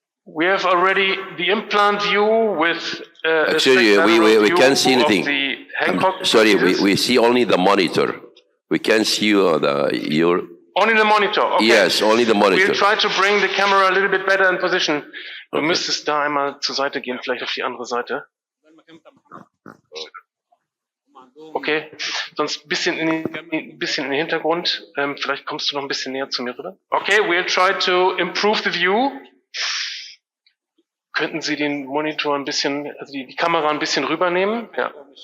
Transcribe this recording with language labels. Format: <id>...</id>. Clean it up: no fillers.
<en>We have already the implant view with actually we can't see anything. Sorry, we see only the monitor. We can't see your. Only the monitor. Okay. Yes, only the monitor. We'll try to bring the camera a little bit better in position.</en> <de>Du müsstest da einmal zur Seite gehen, vielleicht auf die andere Seite. Okay, sonst ein bisschen in den Hintergrund. Vielleicht kommst du noch ein bisschen näher zu mir rüber.</de> <en>Okay, we'll try to improve the view.</en> <de>Könnten Sie den Monitor ein bisschen, also die Kamera ein bisschen rübernehmen? Ja.</de>